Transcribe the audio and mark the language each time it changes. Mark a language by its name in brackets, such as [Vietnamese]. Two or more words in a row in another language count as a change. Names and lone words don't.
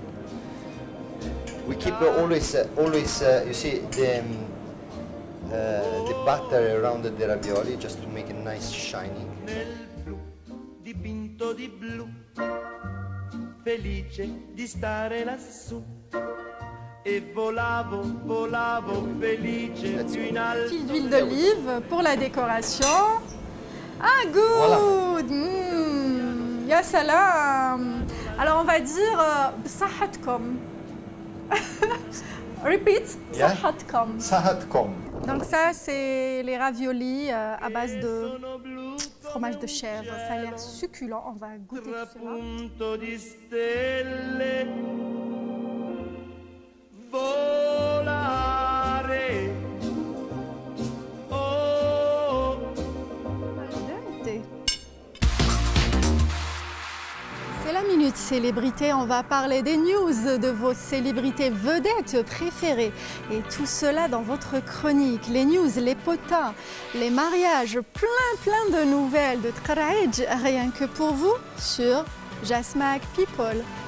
[English] We keep always, you see, the butter around the ravioli just to make it nice shining. [Italian] Dipinto di blu, felice di stare lassù. E volavo, volavo felice più in alto. [French] Fil d'huile d'olive pour la décoration. [English] Ah, good. [Arabic] يا سلام. [French] Alors on va dire بصحتكم. Repeat. [English] Yeah. [Arabic] بصحتكم. Sahatkom. [French] Donc ça c'est les raviolis à base de fromage de chèvre. Ça a l'air succulent. On va goûter tout cela. [Italian] Trapunto di stelle, volare. Oh. [French] C'est la minute célébrité, on va parler des news de vos célébrités vedettes préférées. Et tout cela dans votre chronique, les news, les potins, les mariages, plein de nouvelles de Tqaraïdj, rien que pour vous sur Jasmag People.